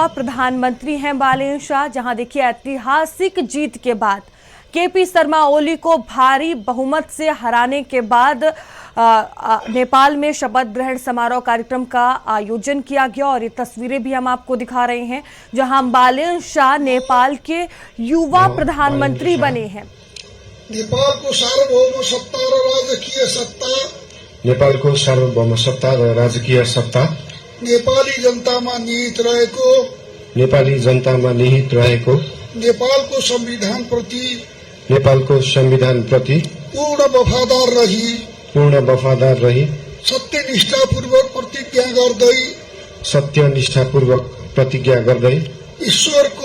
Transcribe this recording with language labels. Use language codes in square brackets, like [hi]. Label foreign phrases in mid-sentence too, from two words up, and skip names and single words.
[hi] प्रधानमंत्री हैं बालन शाह, जहां देखिए ऐतिहासिक जीत के बाद केपी शर्मा ओली को भारी बहुमत से हराने के बाद नेपाल में शपथ ग्रहण समारोह कार्यक्रम का आयोजन किया गया और ये तस्वीरें भी हम आपको दिखा रहे हैं, जहां बालन शाह नेपाल के युवा प्रधानमंत्री बने हैं। [ne] नेपालको सार्वभौम सत्ता र राजकीय सत्ता नेपाली जनतामा निहित रहेको नेपालको संविधान प्रति पूर्ण वफादार रही सत्यनिष्ठापूर्वक प्रतिज्ञा गर्दै ईश्वर